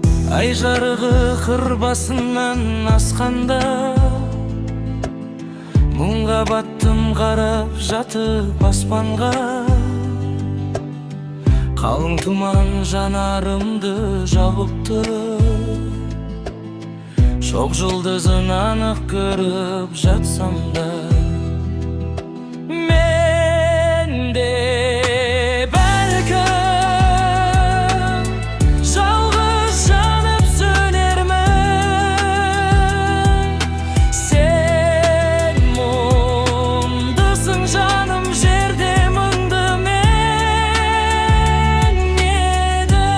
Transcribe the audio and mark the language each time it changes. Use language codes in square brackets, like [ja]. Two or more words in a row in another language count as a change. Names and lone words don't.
[ky] Ай жарыгы кыр басынан асканда, муңга баттым карап жатып аспанга. Калың туман жанарымды жабып туруп, шок жылдызын анык көрүп жатсам да. [kk] Мен де бәлкім жалғыз жанып сөнермін. Сен мұңдысың жаным, жерде мұңды мен едім.